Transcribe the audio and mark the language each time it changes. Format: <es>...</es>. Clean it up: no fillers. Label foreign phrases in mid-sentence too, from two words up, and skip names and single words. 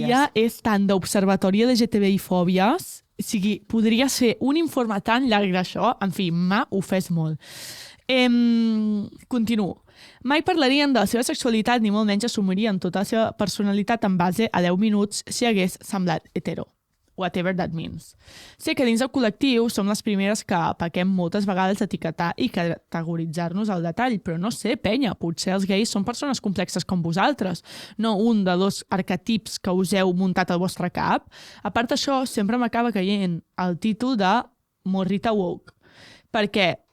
<ca>tia, és tant d'observatori LGTBI-fòbies. O sigui, podria ser un informe tan llarg d'això. En fi, m'ha ofès molt. Continuo. Mai parlarien de la seva sexualitat ni molt menys assumirien tota la seva personalitat en base a 10 minuts si hagués semblat hetero.</ca> <en>Whatever that means.</en> <ca>Sé que dins del col·lectiu som les primeres que pequem moltes vegades d'etiquetar i categoritzar-nos al detall, però no sé, penya, potser els gais són persones complexes com vosaltres, no un de dos arquetips que us heu muntat al vostre cap. A part d'això, sempre m'acaba caient el títol de Morrita Woke, perquè</ca>